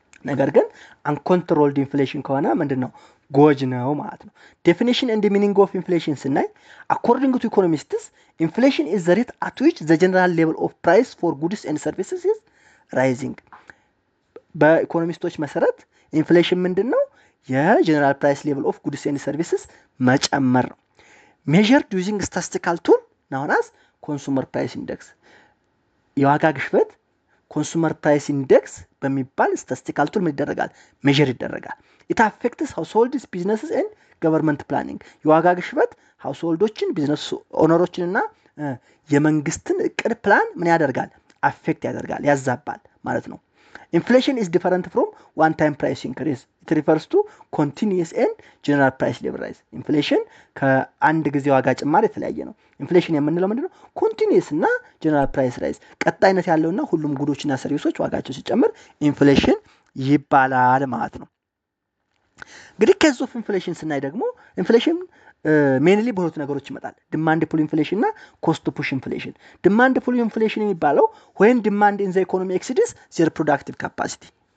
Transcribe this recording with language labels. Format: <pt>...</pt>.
<am>ነገር ግን</am> <en>uncontrolled inflation</en> <am>ከሆነ ምንድነው? ጎጅ ነው ማለት ነው።</am> <en>definition and the meaning of inflation</en> <am>ስናይ</am> <en>according to economists inflation is the rate at which the general level of price for goods and services is rising.</en> <am>በኢኮኖሚስቶች መሰረት</am> <en>ኢንፍሌሽን</en> <am>ምንድነው?</am> <en>የጀነራል ፕራይስ ሌቭል ኦፍ ጉድስ ኤንድ ሰርቪስስ</en> <am>መጨመር ነው።</am> <en>measured using statistical tool known as consumer price index.</en> <am>የዋጋ ግሽበት</am> <en>consumer price index</en> <am>በሚባል</am> <en>statistical tool</en> <am>ይደረጋል፣</am> <en>measure</en> <am>ይደረጋል።</am> <en>it affects households, businesses and government planning.</en> <am>የዋጋ ግሽበት ሃውስሆልዶችን ቢዝነስ ኦነሮችንና የመንግስትን እቅድ ፕላን ምን ያደርጋል?</am> <en>አፌክት</en> <am>ያደርጋል፣ ያዛባል ማለት ነው።</am> <en>inflation is different from one time price increase. it refers to continuous and general price level rise.</en> <am>inflation ከአንድ ጊዜ ዋጋ ጭማሪ የተለያየ ነው። ኢንፍሌሽን የምንለው ምንድነው?</am> <en>ኮንቲኒየስ እና ጀነራል ፕራይስ ራይዝ</en> <am>ቀጣይነት ያለውና ሁሉም</am> <en>ጉዶችና ሰርቪሶች</en> <am>ዋጋቸው ሲጨምር ኢንፍሌሽን ይባላል ማለት ነው። እንግዲህ ከዚህ</am> <en>ኦፍ ኢንፍሌሽን</en> <am>ስናይ ደግሞ</am> <en>ኢንፍሌሽን ሜንሊ</en> <am>በሁለት ነገሮች ይመጣል።</am> <en>ዲማንድ ፑል ኢንፍሌሽን እና ኮስት ፑሽ ኢንፍሌሽን። ዲማንድ ፑል ኢንፍሌሽን</en> <am>የሚባለው</am> <en>when demand in the economy exceeds their productive capacity.</en>